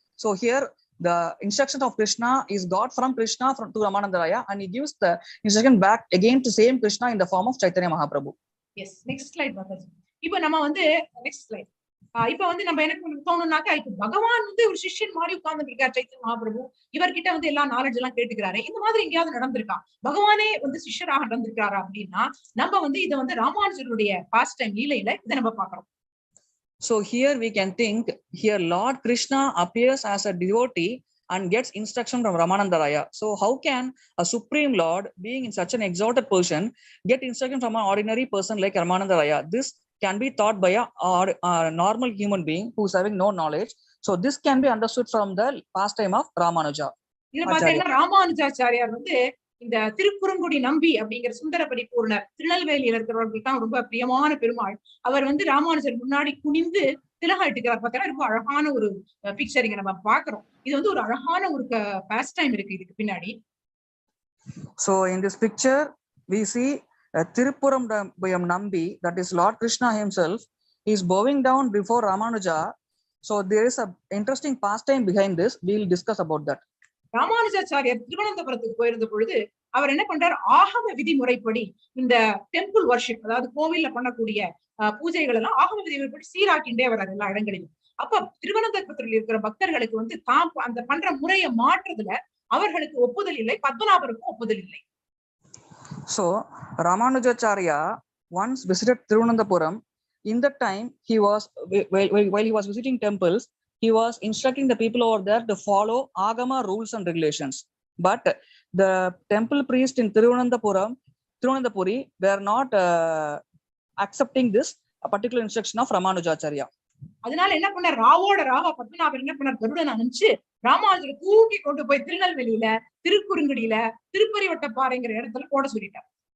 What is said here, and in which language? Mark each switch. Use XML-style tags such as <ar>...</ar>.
<en>So here the instruction of Krishna is got from Krishna to Ramananda Raya, and he gives the instruction back again to same Krishna in the form of Chaitanya Mahaprabhu. Yes, next slide Mataji.</en> <ta>இப்போ நம்ம வந்து</ta> <en>next slide.</en> <ta>இப்போ வந்து நம்ம என்ன தோணும்னாக்கா, இப்போ பகவான் வந்து ஒரு சிஷ்யன் மாதிரி உட்கார்ந்து இருக்கார் சைத்தன்ய மகாபிரபு, இவர்கிட்ட வந்து எல்லா நாலேஜ் எல்லாம் கேட்டுக்கிறாரு. இந்த மாதிரி எங்கேயாவது நடந்திருக்கா, பகவானே வந்து சிஷ்யராக நடந்திருக்காரா அப்படின்னா, நம்ம வந்து இதை வந்து ராமானுஜருடைய பாஸ்ட் டைம் லீலையில இதை நம்ம பாக்குறோம்.</ta> <en>So here we can think, here Lord Krishna appears as a devotee and gets instruction from Ramananda Raya. So how can a supreme Lord, being in such an exalted position, get instruction from an ordinary person like Ramananda Raya? This can be taught by a normal human being who is having no knowledge. So this can be understood from the pastime of Ramanuja.</en> <ta>இதை பார்த்தீங்கன்னா ராமானுஜாச்சாரியார் வந்து இந்த திருக்குறுங்குடி நம்பி அப்படிங்கிற சுந்தரபடி பூர்ணர், திருநெல்வேலியில இருக்கிறவர்களுக்கு தான் ரொம்ப பிரியமான பெருமாள். அவர் வந்து ராமானுஜர் முன்னாடி குனிந்து திலகம் இட்டுக்கிறார். பார்த்தா ரொம்ப அழகான ஒரு பிக்சர் இங்க நம்ம பாக்குறோம். இது வந்து ஒரு அழகான ஒரு பாஸ்ட் டைம் இருக்கு இதுக்கு பின்னாடி.</ta> <en>So in this picture we see Tiruppuram Nambi, that is Lord Krishna himself, is bowing down before Ramanuja. So there is a interesting pastime behind this. We will discuss about that.</en> <ta>Ramanujacharyar திருவனந்தபுரத்துக்கு போயிருந்த பொழுது அவர் என்ன பண்றார், ஆகம விதிமுறைப்படி இந்த temple worship, அதாவது கோவில்ல பண்ணக்கூடிய பூஜைகள் எல்லாம் ஆகம விதிமுறைப்படி சீராக்கிண்டே வர்றாரு எல்லா இடங்களிலும். அப்ப திருவனந்தபுரத்தில் இருக்கிற பக்தர்களுக்கு வந்து தாம் அந்த பண்ற முறையை மாற்றுறதுல அவர்களுக்கு ஒப்புதல் இல்லை, பத்மநாபருக்கும் ஒப்புதல் இல்லை.</ta> <en>So Ramanujacharya once visited Tirunandapuram. In that time he was while he was visiting temples, he was instructing the people over there to follow agama rules and regulations. But the temple priest in Tirunandapuri were not accepting this particular instruction of Ramanujacharya.</en> <ta>அதனால என்ன பண்ண, ராவோட ராவா பத்மநாபர் என்ன பண்ணார், கருடன் அனுப்பிச்சு ராமானுஜரை தூக்கி கொண்டு போய் திருநெல்வேலியில திருக்குறுங்குடியில திருப்பரிவட்டப்பாறைங்கிற இடத்துல போட சொல்லிட்டார்.</ta>